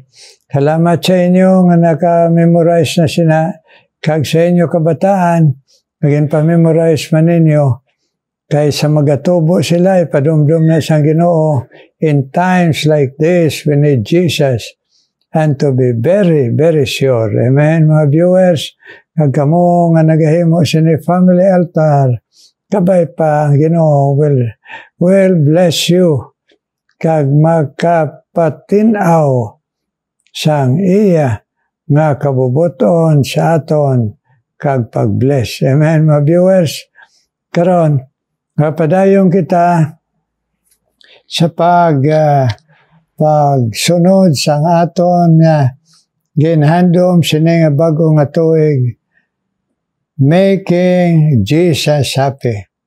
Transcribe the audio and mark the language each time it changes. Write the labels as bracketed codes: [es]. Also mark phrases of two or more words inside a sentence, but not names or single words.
[hil] Salamat sa inyo nga naka-memorize na sina. Kag sa inyo kabataan, maging pa-memorize man ninyo. Kaya sa magatubo sila, ipadumdum na sa Ginoo. [en] In times like this, we need Jesus. And to be very, very sure. [hil] Amen, mga viewers. Kag kamo nga nagahimo sini [en] family altar, [hil] kabay pa, Ginoo [en] will bless you. [hil] Kag makapatinaw sang iya nga kabubuton sa aton kag pag-bless. Amen, mga viewers. Karon, padayon kita sa pagsunod sang aton nga ginhandom sini nga bago nga tuig, Making Jesus Happy.